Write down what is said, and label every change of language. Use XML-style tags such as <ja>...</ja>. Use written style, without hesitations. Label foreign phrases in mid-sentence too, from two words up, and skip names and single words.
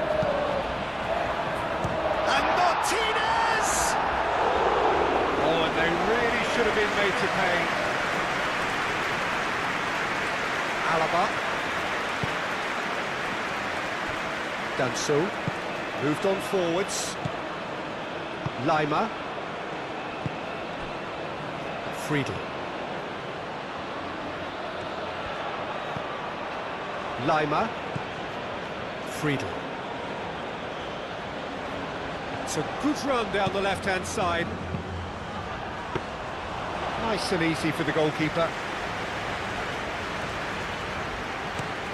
<en>And Martinez! Oh, and they really should have been made to pay. Alaba. Done so. Moved on forwards. Lima. Friedel. Lima. Friedel. It's a good run down the left-hand side. Nice and easy for the goalkeeper.</en>